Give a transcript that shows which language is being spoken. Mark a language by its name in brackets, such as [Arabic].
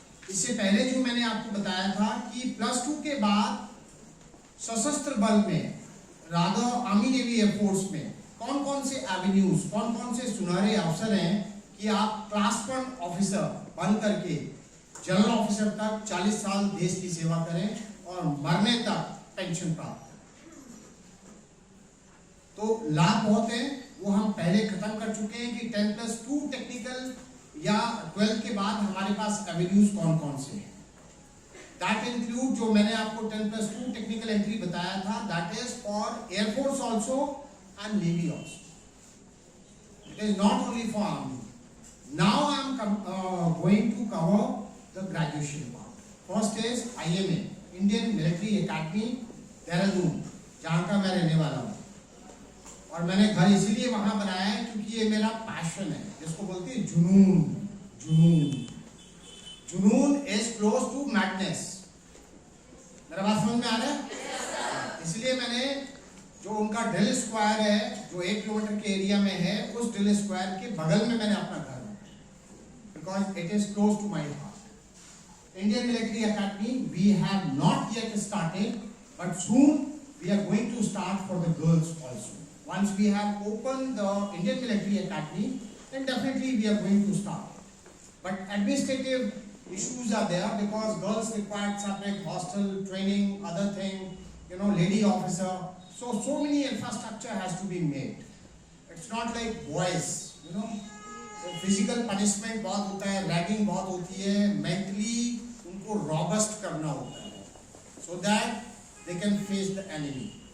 [Hindi] इससे पहले जो मैंने आपको बताया था कि +2 के बाद सशस्त्र बल में, रादर आर्मी नेवी एयरफोर्स में कौन कौन से एवेन्यूज, कौन कौन से सुनहरे अवसर हैं कि आप क्लास 1 ऑफिसर बन करके जनरल ऑफिसर तक 40 साल देश की सेवा करें और मरने तक पेंशन प्राप्त करें। तो लाभ बहुत है, वो हम पहले खत्म कर चुके हैं कि 10+2 टेक्निकल या 12 के बाद हमारे पास एवेन्यूज कौन कौन से हैं। [English] That include [Hindi] जो मैंने आपको 10+2 टेक्निकल एंट्री बताया था, [English] that is for Air Force also and Navy also. It is not only for Army. Now I am going to cover the graduation part. [Hindi] First is IMA, Indian Military Academy, Dehradun, जहाँ का मैं रहने वाला हूँ। और मैंने घर इसीलिए वहाँ बनाया है क्योंकि ये मेरा पैशन है, जिसको बोलते हैं जुनून। जुनून जुनून [English] Is close to madness. [Hindi] मेरा बात समझ में आ रहा है? इसलिए मैंने जो उनका ड्रिल स्क्वायर है, जो 1 किलोमीटर के एरिया में है, उस ड्रिल स्क्वायर के बगल में मैंने अपना घर बनाया, [English] Because it is close to my heart. Indian Military Academy we have not yet started, but soon we are going to start for the girls also. Once we have opened the Indian Military Academy, then definitely we are going to start. But administrative issues are there because girls require separate hostel, training, other thing, lady officer. So many infrastructure has to be made. It's not like boys, [Hindi] तो physical punishment बहुत होता है, [English] ragging बहुत होती है, mentally उनको robust करना होता है, so that they can face the enemy.